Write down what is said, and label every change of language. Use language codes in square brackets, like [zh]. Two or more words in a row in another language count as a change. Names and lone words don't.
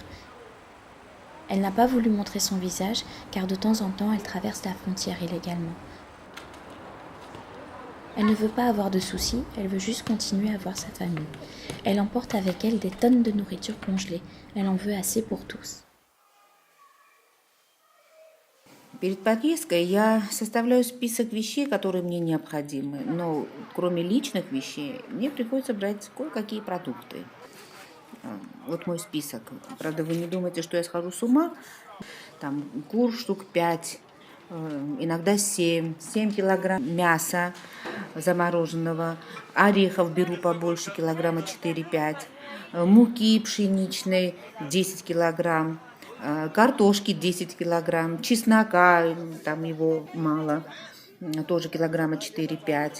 [fr] Elle n'a pas voulu montrer son visage car de temps en temps, elle traverse la frontière illégalement. Elle ne veut pas avoir de soucis, elle veut juste continuer à voir sa famille. Elle emporte avec elle des tonnes de nourriture congelée. Elle en veut assez pour tous. [ru] Перед поездкой я составляю список вещей, которые мне необходимы, но кроме личных вещей мне приходится брать кое-какие продукты. Вот мой список. Правда, вы не думаете, что я схожу с ума. Там кур штук 5, иногда 7 килограмм мяса замороженного, орехов беру побольше, килограмма 4-5, муки пшеничной 10 килограмм, картошки 10 килограмм, чеснока, там его мало, тоже килограмма 4-5.